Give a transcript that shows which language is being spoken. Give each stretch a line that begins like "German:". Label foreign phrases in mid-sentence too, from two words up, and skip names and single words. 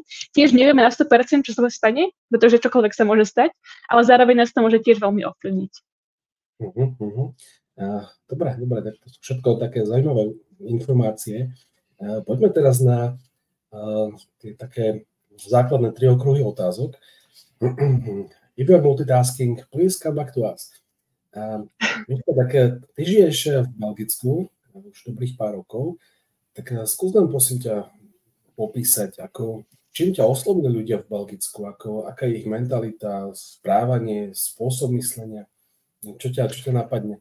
Slovak: Tiež nevieme na 100%, čo sa stane, pretože čokoľvek sa môže stať, ale zároveň nás to môže tiež veľmi ovplyvniť. Dobre, tak to sú všetko také zaujímavé informácie. Poďme teraz na tie také základné 3 okruhy otázok.
English: If you are multitasking, please come back to us.
Slovak: Ty žiješ v Belgicku už dobrých pár rokov, tak skús nám prosím ťa popísať, čím ťa oslovili ľudia v Belgicku, aká je ich mentalita, správanie, spôsob myslenia. Čo ťa napadne?